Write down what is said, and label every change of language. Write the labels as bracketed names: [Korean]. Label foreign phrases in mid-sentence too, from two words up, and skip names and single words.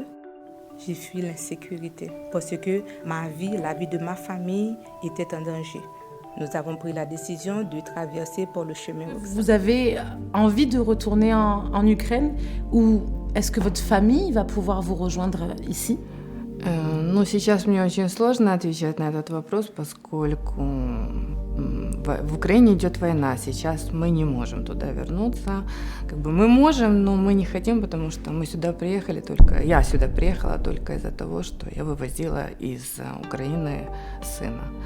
[French] J'ai fui l'insécurité parce que ma vie, la vie de ma famille était en danger. Nous avons pris la décision de traverser par le chemin. Vous avez envie de retourner en Ukraine ou est-ce que votre famille va pouvoir vous rejoindre ici? [Russian] Ну, сейчас мне очень сложно отвечать на этот вопрос, поскольку в Украине идет война. Сейчас мы не можем туда вернуться. Мы можем, но мы не хотим, потому что мы сюда приехали я сюда приехала только из-за того, что я вывозила из Украины сына.